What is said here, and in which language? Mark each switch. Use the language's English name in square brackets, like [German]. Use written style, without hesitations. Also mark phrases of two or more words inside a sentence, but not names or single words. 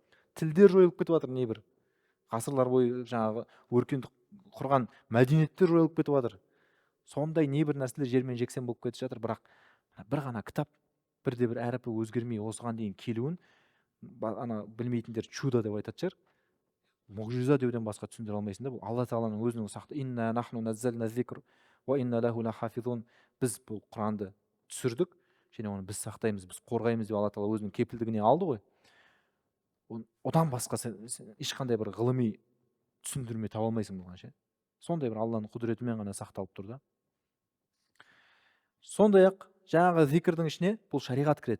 [Kazakh] Тілдер жойылып кетіп жатыр, не бір ғасырлар бойы жаңағы өркендік құрған мәдениеттер жойылып кетіп жатыр. Сондай небір нәрселер жермен жексен болып кетіп жатыр, бірақ бір ғана кітап бірде бір әріпі өзгермей осыған дейін келуін ана білмейтіндер чудо деп айтатын шығар. Мұғжиза деуден басқа түсіндіре алмайсың да. Бұл Алла тағаланың өзінің сақты. [Arabic] إنا نحن نزلنا الذكر وإنا له لحافظون. [Kazakh] Біз бұл Құранды түсірдік және оны біз сақтаймыз, біз қорғаймыз деп Алла тағала өзінің кепілдігіне алды ғой. Одан басқа сен ешқандай бір ғылыми түсіндірме таба алмайсың бұған ше. Сондай бір Алланың құдіретімен ғана сақталып тұр да. Сондай-ақ жаңағы зикрдің ішіне бұл шариғат кіреді.